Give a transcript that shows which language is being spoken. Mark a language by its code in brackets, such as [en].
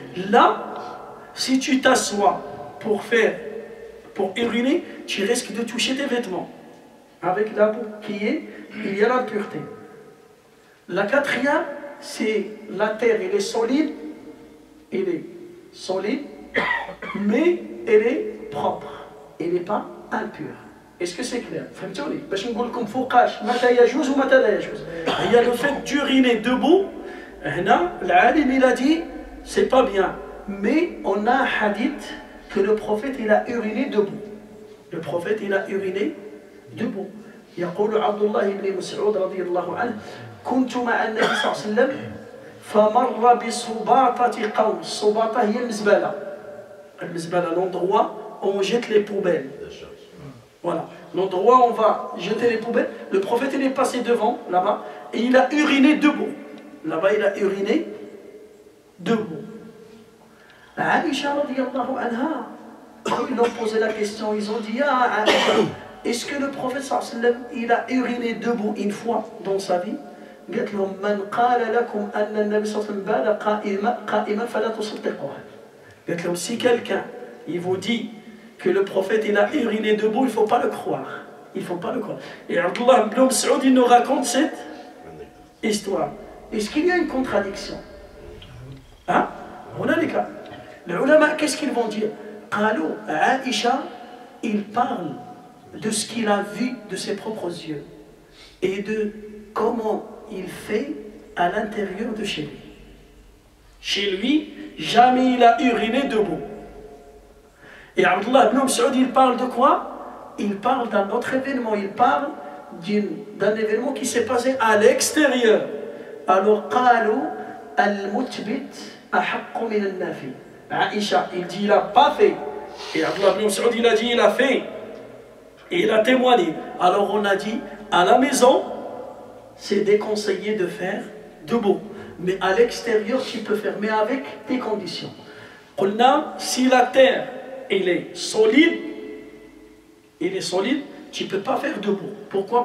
[fr] Là, si tu t'assois pour uriner, tu risques de toucher tes vêtements. Avec la boue il y a l'impureté. La quatrième, c'est la terre, elle est solide, mais elle est propre, elle n'est pas impure. Est-ce que c'est clair? [ar] فهمتوني؟ باش نقول لكم فوقاش متى يجوز ومتى لا يجوز. هي [fr] le fait d'uriner debout. [ar] هنا العالم [fr] il a dit c'est pas bien, mais on a un hadith que le prophète il a uriné debout. Le prophète il a uriné debout. [ar] يقول عبد الله بن مسعود رضي الله عنه كنت مع النبي صلى الله عليه وسلم فمر بصباطة قوم. الصباطة هي المزبلة. المزبلة [fr] l'endroit où on jette les poubelles. Voilà, l'endroit où on va jeter les poubelles. Le prophète il est passé devant, là-bas, et il a uriné debout. Là-bas, il a uriné debout. Aïcha radiyallahu anha, quand ils ont posé la question, ils ont dit ah, Aïcha, est-ce que le prophète sallallahu alayhi wa sallam, il a uriné debout une fois dans sa vie? [ar] قالت لهم من قال لكم أن النبي صلى الله عليه وسلم بال قائما فلا تصدقوه. قالت لهم [fr] si quelqu'un il vous dit que le prophète il a uriné debout, il ne faut pas le croire. Il ne faut pas le croire. Et Abdullah ibn Mas'ud il nous raconte cette histoire. Est-ce qu'il y a une contradiction? Hein? On a les cas. Les ulama, qu'est-ce qu'ils vont dire? [ar] قالوا [fr] Aïcha, il parle de ce qu'il a vu de ses propres yeux et de comment il fait à l'intérieur de chez lui. Chez lui, jamais il a uriné debout. Et Abdullah ibn Mas'ud, il parle de quoi? Il parle d'un autre événement, il parle d'un événement qui s'est passé à l'extérieur. Alors, [ar] قالوا المثبت أحق من النافي. [fr] Aïcha, il dit il n'a pas fait. Et Abdullah ibn Mas'ud, il a dit il a fait. Et il a témoigné. Alors on a dit, à la maison, c'est déconseillé de faire debout. Mais à l'extérieur, tu peux faire, mais avec tes conditions. Si la terre, elle est solide, tu ne peux pas faire debout. Pourquoi?